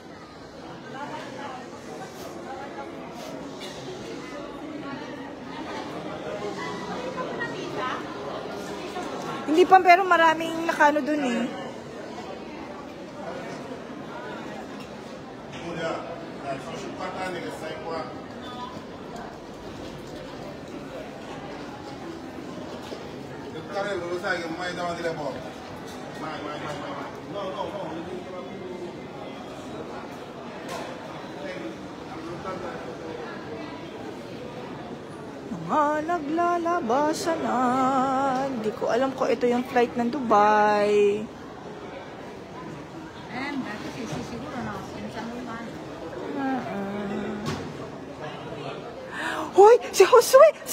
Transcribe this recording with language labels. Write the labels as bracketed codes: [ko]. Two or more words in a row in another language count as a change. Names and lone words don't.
[tl] Hindi pa, pero maraming nakano dun eh. [it] Sono 50 anni che stai qua. Il carrello lo sai che mai davanti alle porte. Mai. No. [tl] Mga naglalabasan na. Hindi ko alam kung ito yung flight ng Dubai. Hoy! Si Josue!